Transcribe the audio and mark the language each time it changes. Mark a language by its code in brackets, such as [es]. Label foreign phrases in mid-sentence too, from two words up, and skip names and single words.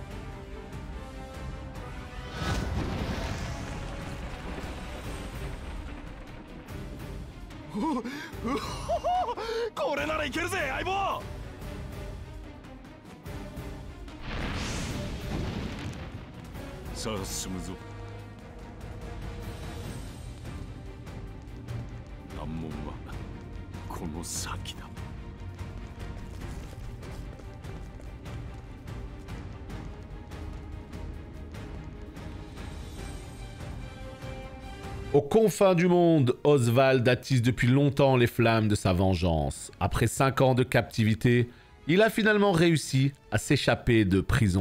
[ja] これならいけるぜ相棒さあ進むぞ難問はこの先だ [fr] Aux confins du monde, Oswald attise depuis longtemps les flammes de sa vengeance. Après 5 ans de captivité, il a finalement réussi à s'échapper de prison.